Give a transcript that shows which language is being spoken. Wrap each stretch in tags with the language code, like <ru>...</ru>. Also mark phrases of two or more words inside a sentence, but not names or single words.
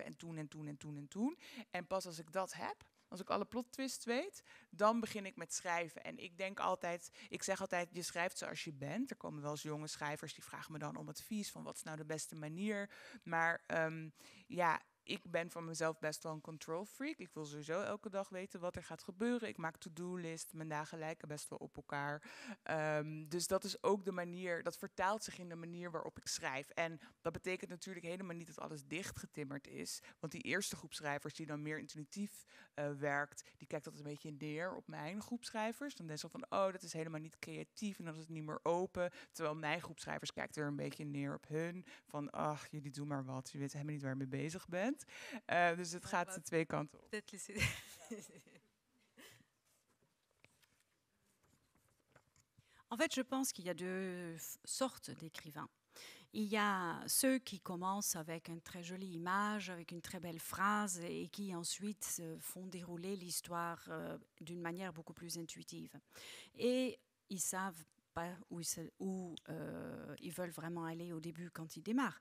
<nl>En toen en toen en toen en toen. En pas als ik dat heb, als ik alle</nl> <en>plot twists</en> <nl>weet, dan begin ik met schrijven. En ik zeg altijd, je schrijft zoals je bent. Er komen wel eens jonge schrijvers die vragen me dan om advies van wat is nou de beste manier. Maar ik ben van mezelf best wel een</nl> <en>control freak.</en> <nl>Ik wil sowieso elke dag weten wat er gaat gebeuren. Ik maak to-do-list. Mijn dagen lijken best wel op elkaar. Dus dat is ook de manier, dat vertaalt zich in de manier waarop ik schrijf. En dat betekent natuurlijk helemaal niet dat alles dichtgetimmerd is. Want die eerste groep schrijvers die dan meer intuïtief werkt, die kijkt altijd een beetje neer op mijn groep schrijvers. Dan denken ze van, dat is helemaal niet creatief en dan is het niet meer open. Terwijl mijn groep schrijvers kijkt er een beetje neer op hun. Van, ach, jullie doen maar wat. Je weet helemaal niet waar je mee bezig bent. Dus het gaat de twee kanten op.</nl> <fr>En fait, je pense qu'il y a 2 sortes d'écrivains. Il y a ceux qui commencent avec une très jolie image, avec une très belle phrase et qui ensuite font dérouler l'histoire d'une manière beaucoup plus intuitive. Et ils savent pas où ils veulent vraiment aller au début quand ils démarrent.</fr>